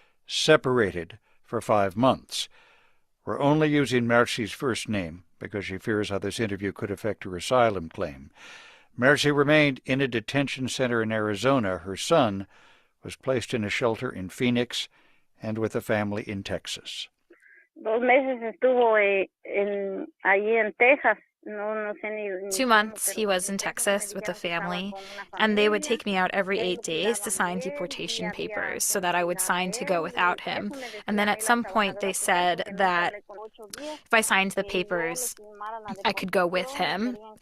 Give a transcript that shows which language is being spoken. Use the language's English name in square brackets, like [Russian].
[English] Separated for 5 months. We're only using Mercy's first name because she fears how this interview could affect her asylum claim. Mercy remained in a detention center in Arizona. Her son was placed in a shelter in Phoenix and with a family in Texas. [Spanish] 2 meses estuvo allí en Texas. [English] 2 months he was in Texas with a family, and they would take me out every 8 days to sign deportation papers so that I would sign to go without him. And then at some point they said that if I signed the papers, I could go with him.